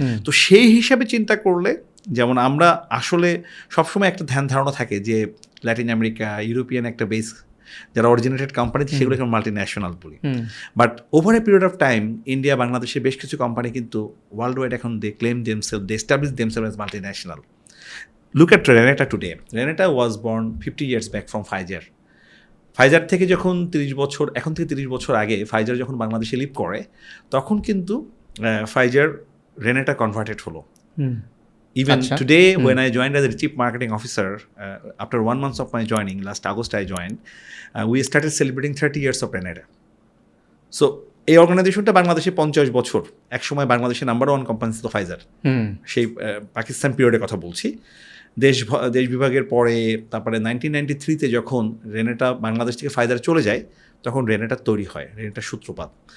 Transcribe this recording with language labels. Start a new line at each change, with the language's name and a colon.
Bangla: তো সেই হিসাবে চিন্তা করলে যেমন আমরা আসলে সবসময় একটা ধ্যান ধারণা থাকে যে ল্যাটিন আমেরিকা, ইউরোপিয়ান একটা বেস যারা অরিজিনেটেড কোম্পানি সেগুলো এখন মাল্টিন্যাশনাল বলি,
English: but over a period of time
Bangla: India, বাংলাদেশের বেশ কিছু কোম্পানি কিন্তু ওয়ার্ল্ড ওয়াইড এখন
English: They claim themselves, they establish themselves as multinational. Look at Renata today. Renata was born 50 years back from Pfizer.
Bangla: Pfizer থেকে যখন 30 বছর আগে Pfizer যখন বাংলাদেশে লিভ করে, তখন কিন্তু Pfizer Renata কনভার্টেড হলো।
English: Even
Bangla: Acha.
English: today, when I joined as a chief marketing officer, after 1 month of my joining, last August I joined, we started celebrating 30 years of Renata.
Bangla: So এই অর্গানাইজেশনটা বাংলাদেশে 50 বছর, একসময় বাংলাদেশের number 1 company ছিল Pfizer, সেই পাকিস্তান পিরিয়ডের কথা বলছি। দেশ বিভাগের পরে তারপরে 1993-তে যখন রেনেটা বাংলাদেশ থেকে ফাইজার চলে যায়, তখন রেনেটা তৈরি হয়, রেনেটার সূত্রপাত।